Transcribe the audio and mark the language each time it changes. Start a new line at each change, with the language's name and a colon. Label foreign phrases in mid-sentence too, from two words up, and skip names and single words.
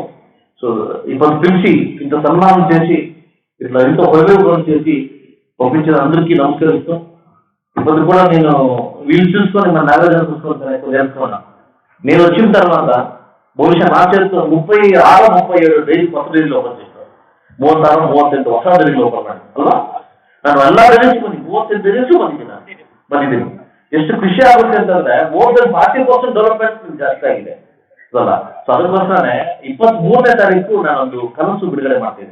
Telugu: సో ఇప్పుడు పిలిచి ఇంత సన్మానం చేసి ఇట్లా ఎంతో వైభవం చేసి పంపించిన అందరికీ నమస్కరిస్తూ, ఇప్పుడు కూడా నేను వీళ్ళు చూసుకొని మన నాగార్జున చూసుకొని నేర్చుకున్నా. నేను వచ్చిన తర్వాత బహుశా నా చేతితో 36-37
Kannada: ಡೈರಿ ಹೊಸ ಡೈರಿ ಓಪನ್
Telugu: చేస్తాను.
Kannada: 36-38 ಹೊಸ ಡೈರಿ ಓಪನ್ ಮಾಡಿ ಅಲ್ವಾ. ನಾನು ಎಲ್ಲ ಡೈರೀಸ್ 38 ಡೈರೀಸ್ ಬಂದಿದ್ದೀನಿ. ಎಷ್ಟು ಖುಷಿ ಆಗುತ್ತೆ ಅಂತಂದ್ರೆ
English: more than 40% development
Kannada: ಜಾಸ್ತಿ ಆಗಿದೆ ಅಲ್ಲ. ಸೊ ಅದಕ್ಕೋಸ್ಕರನೇ 23ನೇ ತಾರೀಕು ನಾನೊಂದು ಕನಸು ಬಿಡುಗಡೆ ಮಾಡ್ತೀನಿ.